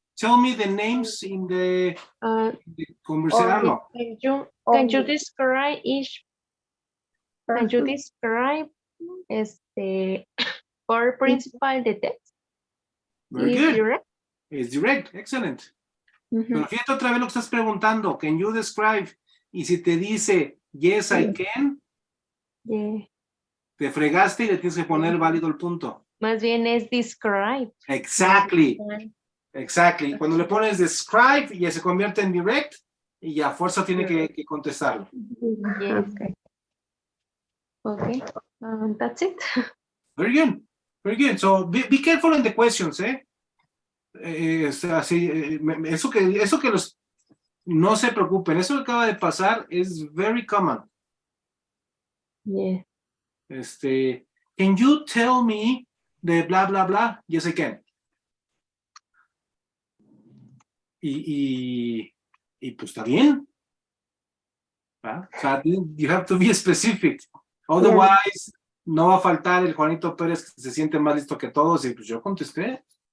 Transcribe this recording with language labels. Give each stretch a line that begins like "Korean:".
English: Tell me the names in the conversation. Can you describe each? Can you describe the power principle the text? Very Is good. direct? It's direct. Excellent. Mhm.
Spanish: Pero fíjate otra vez lo que estás preguntando.
English: Can you describe?
Spanish: Y si te dice
English: yes, I can, Yeah.
Spanish: te fregaste y le tienes que poner válido el punto. Más bien es describe.
English: Exactly. Exactly.
Spanish: Cuando le pones describe, ya se convierte en direct y ya a fuerza tiene que contestarlo.
English: Yes. Okay. Okay, that's it. Very good. Very good. So be careful in the questions, ¿eh?
Spanish: Eso que los no se preocupen, eso que acaba de pasar es
English: very common. Yeah. Can you tell me the blah blah blah? Yes, I can.
Spanish: Y pues está bien. ¿Va? O sea,
English: you have to be specific. Otherwise,
Spanish: no va a faltar el Juanito Pérez que se siente más listo que todos y pues yo contesté.